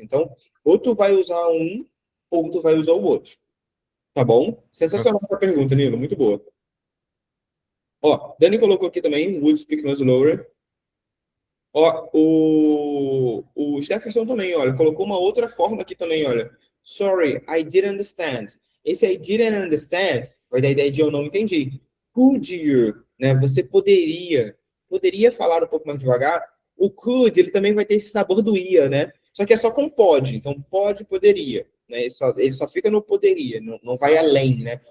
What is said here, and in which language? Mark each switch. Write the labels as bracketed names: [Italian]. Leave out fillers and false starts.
[Portuguese] Então, ou tu vai usar um, ou tu vai usar o outro. Tá bom? Sensacional essa pergunta, Nilo. Muito boa. Ó, Dani colocou aqui também, [English] would speak no slower. [Portuguese] Ó, o Jefferson também, olha, colocou uma outra forma aqui também, olha. [English] Sorry, I didn't understand. [Portuguese] Esse [English] I didn't understand [Portuguese] vai dar a ideia de eu não entendi. [English] Could you, [Portuguese] né? Você poderia falar um pouco mais devagar. O could, ele também vai ter esse sabor do ia, né? Só que é só com pode. Então, pode, poderia. Né? Ele só fica no poderia, não vai além, né?